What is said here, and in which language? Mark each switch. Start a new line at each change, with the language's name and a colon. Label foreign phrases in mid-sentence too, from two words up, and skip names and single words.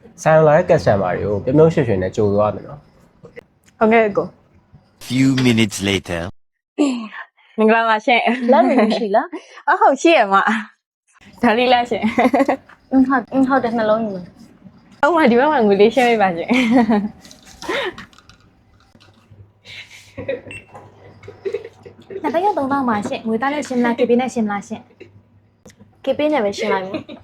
Burmese: ဆိုင်လာတဲ့ customer တွေကိုပြုံးရွှင်ရွှင်နဲ့ကြိုသွားမယ်နော် ဟုတ်ကဲ့ကို
English: Few minutes later.
Burmese: မင်္ဂလာပါရှင် လက်တွေမရှိလား အဟုတ်ရှိရမဒါလေးလားရှင် ဟုတ်တယ်နှလုံးယူမယ် ဟုတ်ပါဒီဘက်မှာငွေလေးရှင်းပေးပါရှင် နှစ်ပတ်ရ3တောင်းပါရှင့်ငွေသားနဲ့ရှင်းမလား KP နဲ့ရှင်းမလားရှင့် KP နဲ့ပဲရှင်းလိုက်မယ်